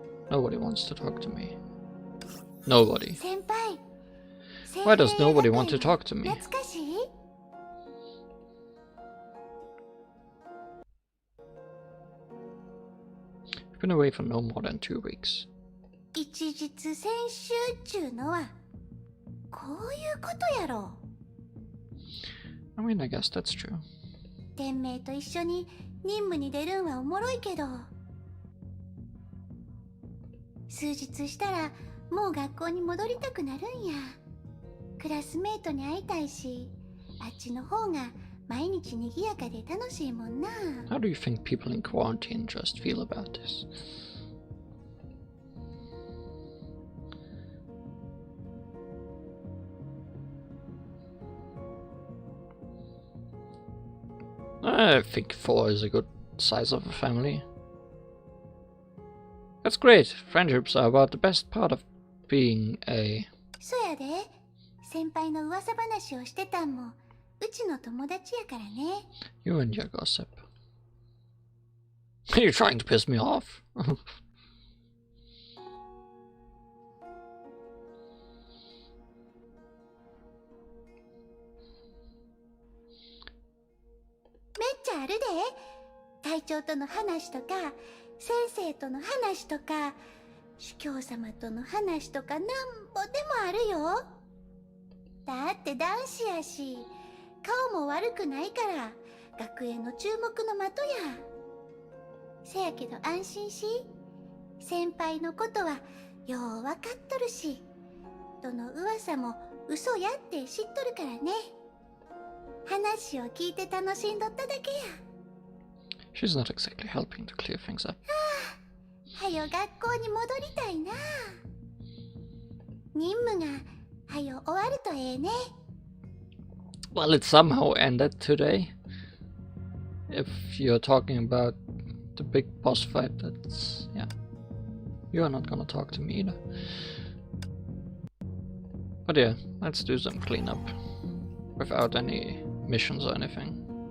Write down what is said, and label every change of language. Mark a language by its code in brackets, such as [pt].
[en] Nobody wants to talk to me. Nobody. Why does nobody want to talk to me? I've been away for no more than 2 weeks. [ja] 一日選修っちゅうのはこういうことやろ。 [en] I mean, I guess that's true. [ja] 天命と一緒に任務に出るんはおもろいけど、数日したらもう学校に戻りたくなるんや。クラスメートに会いたいし、あっちの方が毎日にぎやかで楽しいもんな。 [en] How do you think people in quarantine just feel about this? I think 4 is a good size of a family. That's great. Friendships are about the best part of being a... [ja] そやで、先輩の噂話をしてたんもうちの友達やからね。 [en] You and your gossip. Are you trying to piss me off? [ja] めっちゃあるで。隊長との話とか、先生との話とか、主教様との話とかなんぼでもあるよ。だって男子やし、顔も悪くないから学園の注目の的や。せやけど安心し、先輩のことはよう分かっとるし、どの噂も嘘やって知っとるからね。話を聞いて楽しんどっただけや。 [en] She's not exactly helping to clear things up. [ja] はよ学校に戻りたいな。任務がはよ終わるとええね。 [en] Well, it somehow ended today. If you're talking about the big boss fight, that's... yeah. You're not gonna talk to me either. But yeah, let's do some cleanup. Without any missions or anything.